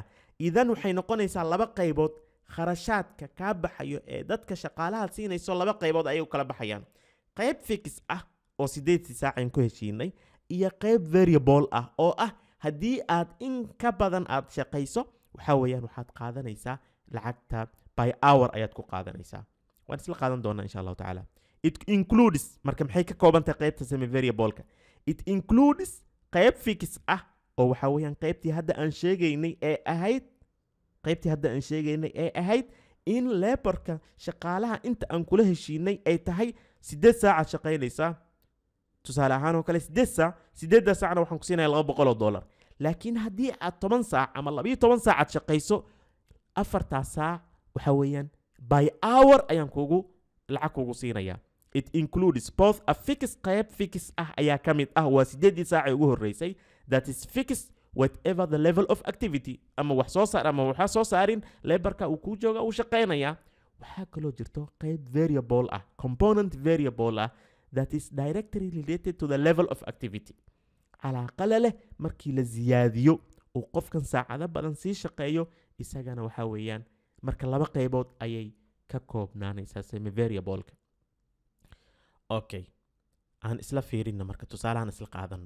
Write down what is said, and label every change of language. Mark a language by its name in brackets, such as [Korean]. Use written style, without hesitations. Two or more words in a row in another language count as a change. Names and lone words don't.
[Somali] idan waxay noqonaysaa 2 qaybood kharashaadka kaa baxayo ee dadka shaqaalaha siinayso 2 qaybood ayay u kala baxayaan. qayb fix ah oo 8 saac ku heshiinay iyo qayb variable ah oo ah haddii aad in ka badan aad shaqayso waxa weeyaan waxaad qaadanaysaa lacagta [English] by hour [Somali] ayaad ku qaadanaysaa. waan isla qaadan doonaa [Arabic] insha Allah taala. [English] it includes [Somali] marka maxay ka kooban tahay qaybta [English] semi variable-ka? it includes [Somali] qayb fix ah oo waxa weeyaan qaybtii hadda aan sheegaynay ee ahayd in laborka shaqaalaha inta aan kula heshiinay ay tahay 8 saac shaqaynaysaa. tusaale ahaan oo kale 8 saacna waxaan ku siinayaa $200. laakiin haddii aad 10 saac ama 12 saac shaqayso 4 saac waxa weeyaan [English] by hour [Somali] ayaan lacag kugu siinayaa. [English] it includes both a fixed [Somali] qayb fix ah ayaa ka mid ah waa 8 saac ugu horeysay, [English] that is fixed whatever the level of activity, [Somali] ama wax soo saar ama waxa soo saarin laborka uu ku jooga uu shaqaynaya. waxaa kaloo jirto qayb variable ah, [English] component variable [Somali] ah, [English] that is directly related to the level of activity. [Somali] calaaqala leh markii la ziyaadiyo uu qofkan saacado badan sii shaqeeyo isagana waxa weeyaan marka 2 qaybood ayay ka koobnaanaysaa [English] semi variable-ka. [Somali] okay, aan isla fiirino marka tusaalahan isla qaadano.